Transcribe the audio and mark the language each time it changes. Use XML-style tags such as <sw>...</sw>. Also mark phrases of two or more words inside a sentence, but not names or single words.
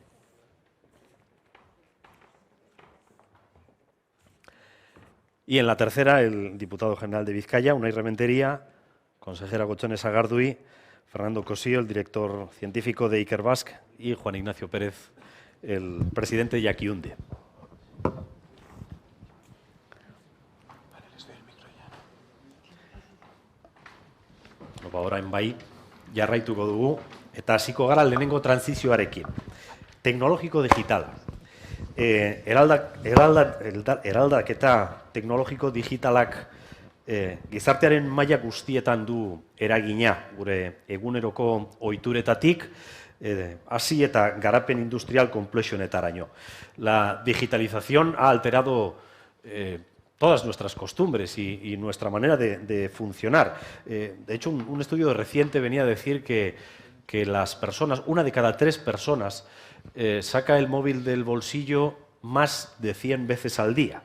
<es>Y en la tercera, el diputado general de Vizcaya, Unai Rementeria, consejera Gotzone Sagardui, Fernando Cosío, el director científico de Ikerbasque, y Juan Ignacio Pérez, el presidente de Yakiunde.</es> <eu>Orain bai, jarraituko dugu, eta hasiko gara lehenengo transizioarekin. Teknologiko digitala. Eraldaketa teknologiko digitalak gizartearen maila guztietan du eragina gure eguneroko ohituretatik hasi eta garapen industrial konplexionetaraino.</eu> <es>La digitalización ha alterado todas nuestras costumbres y nuestra manera de funcionar. De hecho, un estudio reciente venía a decir que las personas, 1 de cada 3 personas, saca el móvil del bolsillo más de 100 veces al día.</es>